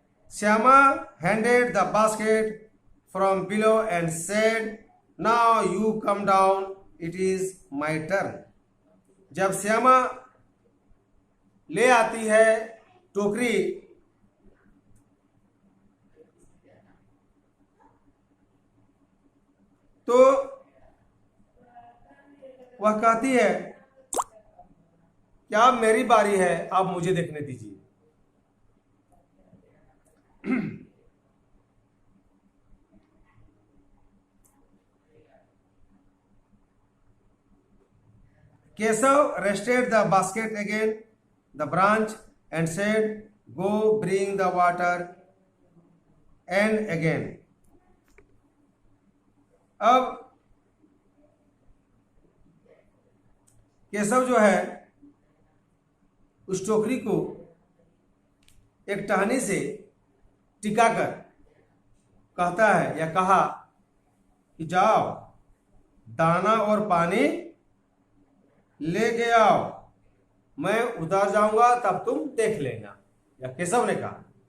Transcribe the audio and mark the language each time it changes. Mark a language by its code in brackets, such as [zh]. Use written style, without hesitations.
[en] Syama handed the basket from below and said, "Now you come down. It is my turn." [hi] जब श्यामा ले आती है टोकरी, तो वह कहती है कि अब मेरी बारी है, अब मुझे देखने दीजिए। [en] Kesav rested the basket again the branch and said, "Go bring the water." And again. [hi] अब केशव जो है उस टोकरी को एक टहनी से टिकाकर कहता है या कहा कि जाओ दाना और पानी लेके आओ, मैं उतर जाऊंगा तब तुम देख लेना, या केशव ने कहा।